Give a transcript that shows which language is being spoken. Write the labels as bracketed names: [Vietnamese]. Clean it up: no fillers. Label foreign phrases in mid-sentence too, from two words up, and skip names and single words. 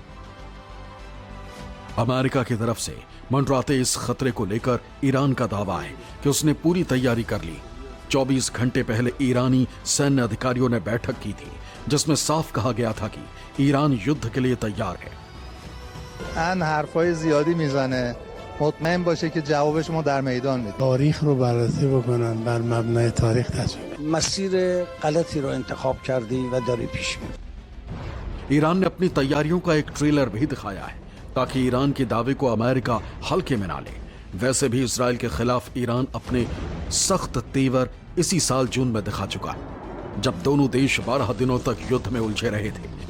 [Hindi] अमेरिका की तरफ से मंडराते इस खतरे को लेकर ईरान का दावा है कि उसने पूरी तैयारी कर ली। 24 घंटे पहले ईरानी सैन्य अधिकारियों ने बैठक की थी, जिसमें साफ कहा गया था कि ईरान युद्ध के लिए तैयार है। [Persian] ان حرفای زیادی میزنه مطمئن باشه که جوابش ما در میدان میدیم. تاریخ رو بررسی بکنن، بر مبنای تاریخ تصمیم. مسیر غلطی رو انتخاب کردی و داری پیش میری. [Hindi] ईरान ने अपनी तैयारियों का एक ट्रेलर भी दिखाया है ताकि ईरान के दावे को अमेरिका हल्के में ना ले। वैसे भी इजराइल के खिलाफ ईरान अपने सख्त तेवर इसी साल जून में दिखा चुका है, जब दोनों देश 12 दिनों तक युद्ध में उलझे रहे थे।